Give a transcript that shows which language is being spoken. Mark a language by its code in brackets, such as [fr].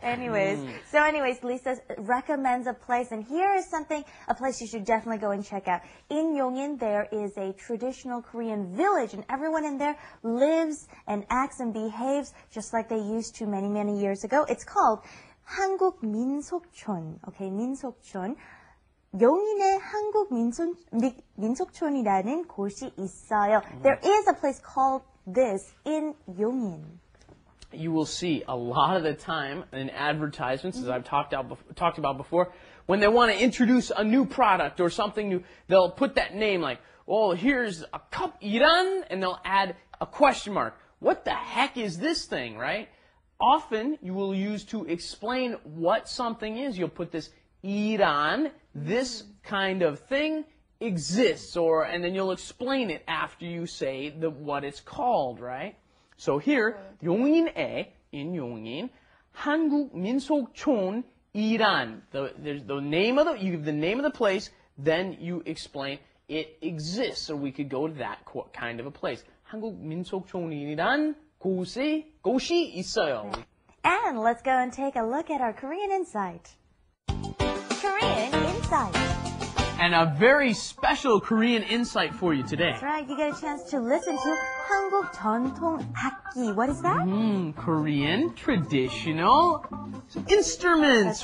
[en] Anyways, Lisa recommends a place, and here is a place you should definitely go and check out. In Yongin, there is a traditional Korean village, and everyone in there lives and acts and behaves just like they used to many, many years ago. It's called 한국 민속촌. Okay, 민속촌. [ko] 용인의 한국 민속촌이라는 곳이 있어요. [en] There is a place called this in Yongin. You will see a lot of the time in advertisements, as I've talked about before, when they want to introduce a new product or something new, they'll put that name like, oh, here's a cup Iran, and they'll add a question mark. What the heck is this thing, right? Often you will use to explain what something is. You'll put this Iran, this kind of thing exists, and then you'll explain it after you say what it's called, right? So here, 용인에, in Yongin, [ko] 한국 민속촌 이란. [en] The name of you give the name of the place, then you explain it exists. So we could go to that kind of a place. [ko] 한국 민속촌이란 곳이 있어요. [en] And let's go and take a look at our Korean Insight. Korean Insight. And a very special Korean insight for you today. That's right, you get a chance to listen to [ko] 한국 전통 악기. [en] What is that? Korean traditional instruments,